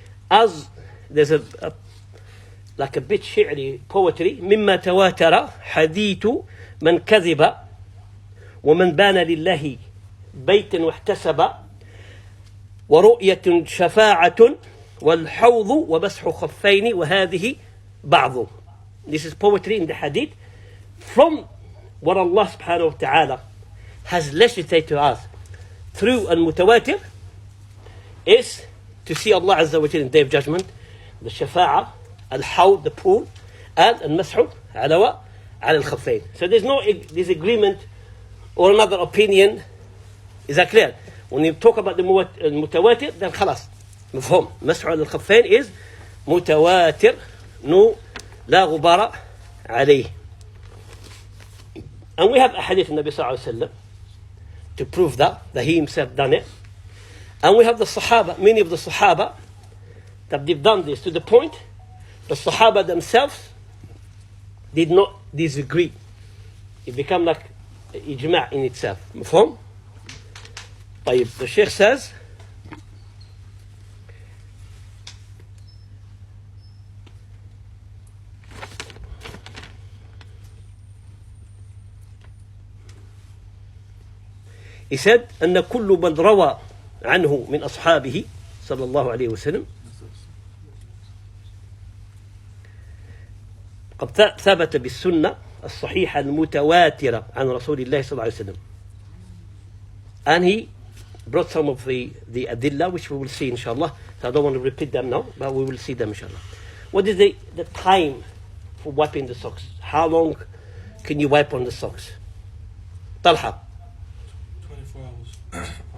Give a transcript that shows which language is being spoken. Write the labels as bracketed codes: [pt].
[en] As there's like a bit shi'ri poetry, [ar] مما تواتر حديث من كذب ومن بان لله بيت واحتسب ورؤية شفاعة والحوض ومسح خفين وهذه بعض. [en] This is poetry in the hadith from what Allah subhanahu wa ta'ala has legislated to us through al-mutawatir is to see Allah Azza wa Jalla in the Day of Judgment, the shafa'a, al-hawd, the pool, and al-mashu ala al-khaffayn. So there's no disagreement or another opinion. Is that clear? When you talk about the mutawatir, then khalas. [ar] مفهوم. مسح على الخفين [en] is [ar] متواتر [en] no [ar] لا غبار عليه. [en] And we have a hadith of Nabi sallallahu alayhi wa sallam to prove that he himself done it. And we have the Sahaba, many of the Sahaba, that they've done this to the point the Sahaba themselves did not disagree. It became like ijma' in itself. [ar] مفهوم? طيب, [en] the Sheikh says, he said [ar] أن كل من روى عنه من أصحابه صلى الله عليه وسلم قد ثبت بالسنة الصحيحة المتواترة عن رسول الله صلى الله عليه وسلم. [en] And he brought some of the adilla which we will see inshallah. So I don't want to repeat them now, but we will see them inshallah. What is the time for wiping the socks? How long can you wipe on the socks? Talha. 24 hours.